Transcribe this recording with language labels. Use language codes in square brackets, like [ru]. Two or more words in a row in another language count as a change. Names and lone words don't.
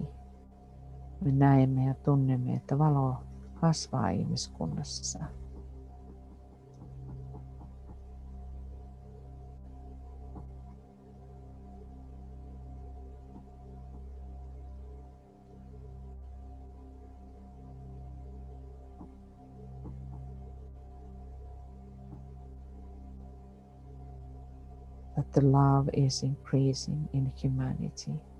[fi] Me näemme ja tunnemme, että valo kasvaa ihmiskunnassa. [en] That the love is increasing in humanity.